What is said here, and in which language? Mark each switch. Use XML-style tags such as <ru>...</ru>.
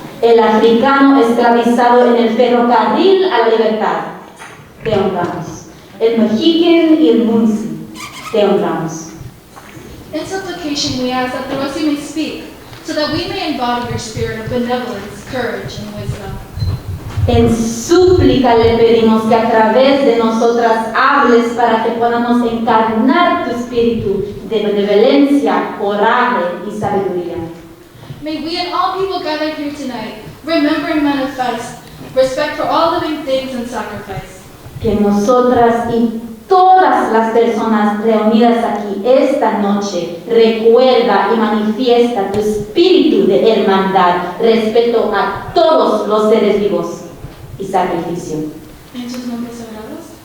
<es>el africano esclavizado en el ferrocarril a la libertad, te honramos. El mexican y el munsi, te honramos.</es> <en>In supplication we ask that through us you may speak, so that we may embody your spirit of benevolence, courage, and wisdom.</en> <es>En súplica le pedimos que a través de nosotras hables para que podamos encarnar tu espíritu de benevolencia, coraje y sabiduría.</es> <en>May we and all people gathered here tonight remember and manifest respect for all living things and sacrifice.</en> <es>Que nosotras y todas las personas reunidas aquí esta noche recuerda y manifiesta tu espíritu de hermandad, respeto a todos los seres vivos y sacrificio. En sus nombres sagrados.</es>